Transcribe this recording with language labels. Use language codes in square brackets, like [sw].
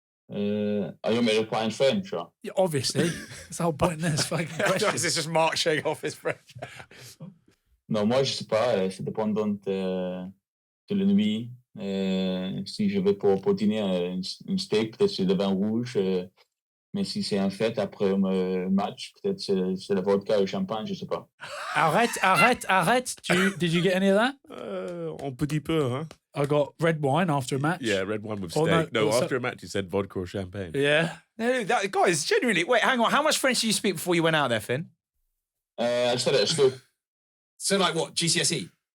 [en] Are you want me to reply in French? Or? Yeah, obviously. That's the whole point in this fucking question. It's just Mark showing off his French. [fr] Non, moi je sais pas. C'est dépendant de la nuit. Si je vais pour dîner un steak, peut-être c'est le vin rouge. Mais si c'est un fête après un match, peut-être c'est le vodka ou le champagne, je sais pas. [en] Arrête. Did you get any of that? [fr] Un petit peu, hein? [en] I got red wine after a match. Yeah, red wine with steak. After a match, you said vodka or champagne. Yeah. No, guys, genuinely, wait, hang on. How much French did you speak before you went out there, Finn? I said it at school. So, like what, GCSE?